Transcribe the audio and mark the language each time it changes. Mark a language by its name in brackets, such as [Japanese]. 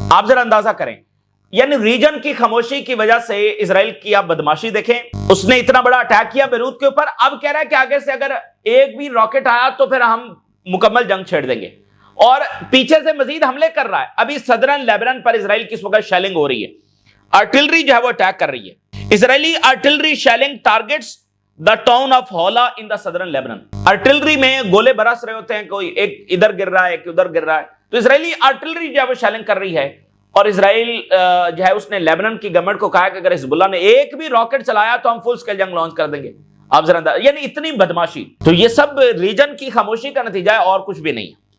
[Urdu] آپ ذرا اندازہ کریں, یعنی ریجن کی خاموشی کی وجہ سے اسرائیل کی آپ بدماشی دیکھیں, اس نے اتنا بڑا اٹیک کیا بیروت کے اوپر, اب کہہ رہا ہے کہ آگے سے اگر ایک بھی راکٹ آیا تو پھر ہم مکمل جنگ چھیڑ دیں گے, اور پیچھے سے مزید حملے کر رہا ہے. ابھی صدرن لیبنان پر اسرائیل کی اس وقت شیلنگ ہو رہی ہے, آرٹلری جو ہے وہ اٹیک کر رہی ہے. [English] Israeli artillery shelling targets the town of Hula in the southern Lebanon. [Urdu] Artillery میں گولے برس رہے ہوتے ہیں, کوئی ایک ادھر گر رہا ہے ایک ادھر گر رہا ہے, تو اسرائیلی آرٹلری جو ہے وہ شیلنگ کر رہی ہے. اور اسرائیل جو ہے اس نے لیبنان کی گورنمنٹ کو کہا کہ اگر حزب اللہ نے ایک بھی راکٹ چلایا تو ہم فل سکیل جنگ لانچ کر دیں گے. آپ ذرا یعنی اتنی بدماشی. تو یہ سب ریجن کی خاموشی کا نتیجہ ہے اور کچھ بھی نہیں ہے.